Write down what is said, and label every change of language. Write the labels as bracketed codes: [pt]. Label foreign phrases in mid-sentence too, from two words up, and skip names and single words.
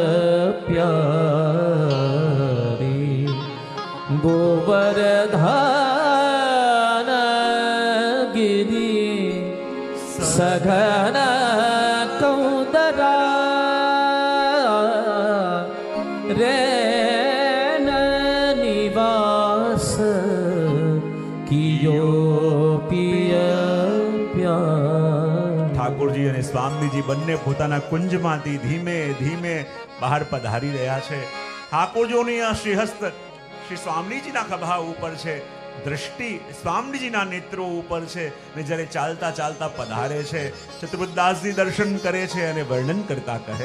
[bra] प्यारी गोवर्धन गिरी सघन कौदरा रैन निवास कियो पिय प्यार। [gu] ઠાકોરજી અને સ્વામીજી બંને પોતાના કુંજમાંથી ધીમે ધીમે બહાર પધારી રહ્યા છે. ઠાકોરજીઓની આ શ્રીહસ્ત શ્રી સ્વામીજીના ખભા ઉપર છે, દ્રષ્ટિ સ્વામીજીના નેત્રો ઉપર છે ને જ્યારે ચાલતા ચાલતા પધારે છે ચતુર્દાસજી દર્શન કરે છે અને વર્ણન કરતા કહે